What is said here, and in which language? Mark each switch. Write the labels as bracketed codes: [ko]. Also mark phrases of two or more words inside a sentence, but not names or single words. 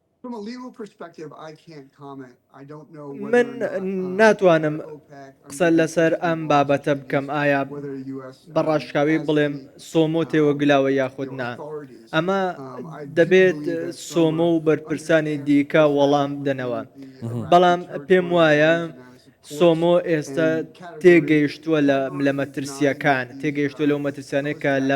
[en] From a legal perspective, I can't comment. I don't know [ckb] من ناتوانم قسە لەسەر ئەم بابەتە بکەم ئایا بەڕاشکاوی بڵێم سۆمۆ تێوەگلاوە یاخود نا ئەمە دەبێت سۆمۆ و بەرپرسانی دیکە وەڵام بدەنەوە بەڵام پێم وایە سۆمۆ ئێستا تێگەیشتووە لە مەترسیەکان تێگەیشتووە لەو مەترسیانەی کە لە